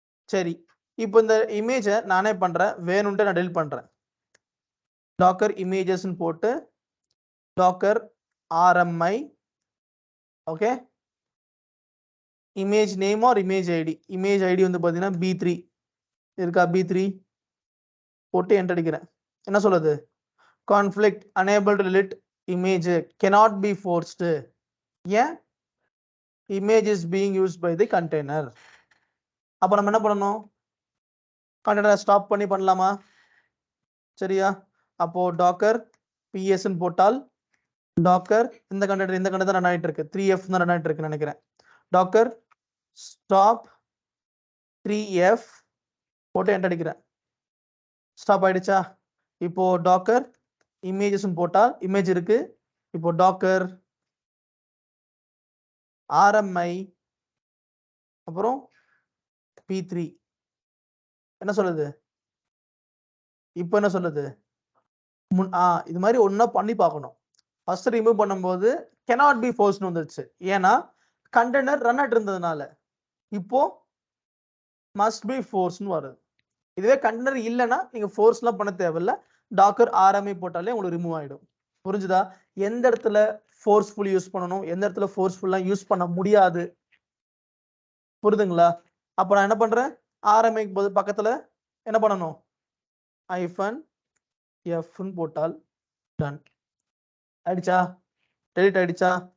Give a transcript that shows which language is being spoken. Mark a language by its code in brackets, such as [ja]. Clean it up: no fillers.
[ta] சரி, இப்போ இந்த இமேஜை நானே பண்றேன், வேணும்ட்டு நான் டெலிட் பண்றேன். டாக்கர் இமேஜஸ்ன்னு போட்டு Docker RMI, okay, image name R image ID, image ID வந்து பாத்தீங்கன்னா B3 இருக்கா? B3 போட்டு என்டர் அடிக்கிறேன். என்ன சொல்லுது? Conflict [en] unable to delete image cannot be forced. [ta] ஏன்? [en] image is being used by the container. [ta] அப்ப நம்ம என்ன பண்ணணும்? கண்டெய்னரை ஸ்டாப் பண்ணி பண்ணலாமா? சரியா? அப்போ டாக்கர் PS ன்னு போட்டால் டாக்கர் இந்த கண்டெய்னர் ரன் ஆயிட்டு இருக்கு, 3F தான் ரன் ஆயிட்டு இருக்குன்னு நினைக்கிறேன். டாக்கர் ஸ்டாப் 3F போட்டு என்டர் அடிக்கிறேன். ஸ்டாப் ஆயிடுச்சா? இப்போ டாக்கர் இமேஜஸ் போட்டால் இமேஜ் இருக்கு. இப்போ டாக்கர் RMI அப்புறம் P3 என்ன சொல்லுது? இப்போ என்ன சொல்லுது? இது மாதிரி ஒன்னா பண்ணி பார்க்கணும். ஃபர்ஸ்ட் ரிமூவ் பண்ணும்போது [en] cannot be forced [ta] வந்துருச்சு, ஏன்னா கண்டெய்னர் ரன் ஆயிட்டு இருந்ததுனால. இப்போ [en] must be forced [ta] வருது. இதுவே கண்டெய்னர் இல்லைன்னா நீங்க ஃபோர்ஸ்லாம் பண்ண தேவையில்ல, டாக்கர் RMI போட்டாலே உங்களுக்கு ரிமூவ் ஆயிடும். புரிஞ்சுதா? எந்த இடத்துல ஃபோர்ஸ்ஃபுல் யூஸ் பண்ணணும், எந்த இடத்துல ஃபோர்ஸ்ஃபுல்லா யூஸ் பண்ண முடியாது, புரியுதுங்களா? அப்ப நான் என்ன பண்றேன், RMI பக்கத்துல என்ன பண்ணணும், -f போட்டால் டன் ஆயிடுச்சா? டெலிட் ஆயிடுச்சா?